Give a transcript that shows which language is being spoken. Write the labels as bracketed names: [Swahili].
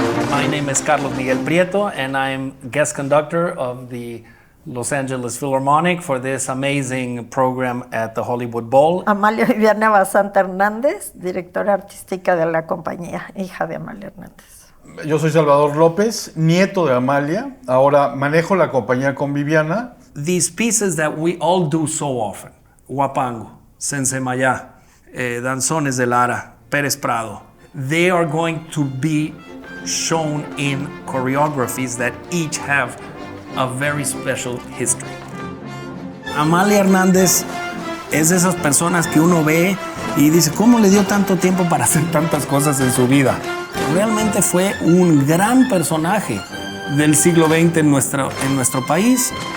[English] My name is Carlos Miguel Prieto, and I'm guest conductor of the Los Angeles Philharmonic for this amazing program at the Hollywood Bowl. [Spanish] Amalia Viviana Basanta Hernández, directora artística de la compañía, hija de Amalia Hernández. Yo soy Salvador López, nieto de Amalia. Ahora manejo la compañía con Viviana. [English] These pieces that we all do so often, Huapango, Sensemayá, Danzones de Lara, Pérez Prado, they are going to be shown in choreographies that each have a very special history. [Spanish] Amalia Hernández es de esas personas que uno ve y dice, ¿cómo le dio tanto tiempo para hacer tantas cosas en su vida? Realmente fue un gran personaje del siglo XX en nuestro país.